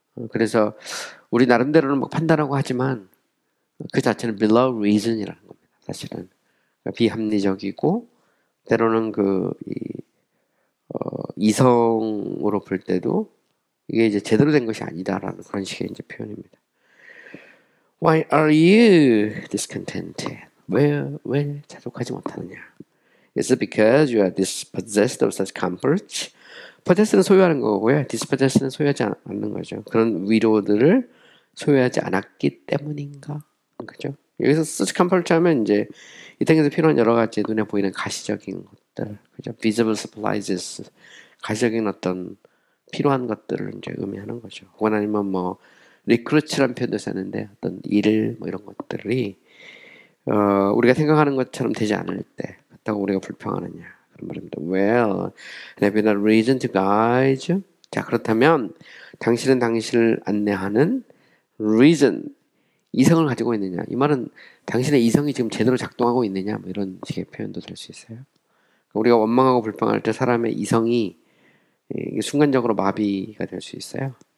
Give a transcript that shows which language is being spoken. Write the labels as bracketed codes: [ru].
[ko] 그래서 우리 나름대로는 뭐 판단하고 하지만 그 자체는 [en] below reason [ko] 이라는 겁니다. 사실은 비합리적이고 때로는 이성으로 볼 때도 이게 이제 제대로 된 것이 아니다라는 그런 식의 이제 표현입니다. [en] Why are you discontented? [ko] 왜 자족하지 못하느냐? [en] Is it because you are dispossessed of such comforts? [ko] possess는 소유하는 거고요. dispossess는 소유하지 않는 거죠. 그런 위로들을 소유하지 않았기 때문인가? 그죠? 여기서 [en] such comforts [ko] 하면 이제 이 땅에서 필요한 여러 가지 눈에 보이는 가시적인 것들, 그죠? [en] visible supplies, [ko] 가시적인 어떤 필요한 것들을 이제 의미하는 거죠. 혹은 아니면 뭐 리크루츠라는 표현도 썼는데 어떤 일 뭐 이런 것들이 우리가 생각하는 것처럼 되지 않을 때 그렇다고 우리가 불평하느냐 그런 말입니다. [en] Well, have you not reason to guide you? [ko] 자, 그렇다면 당신은 당신을 안내하는 reason, 이성을 가지고 있느냐? 이 말은 당신의 이성이 지금 제대로 작동하고 있느냐? 뭐 이런 식의 표현도 될 수 있어요. 우리가 원망하고 불평할 때 사람의 이성이 순간적으로 마비가 될 수 있어요.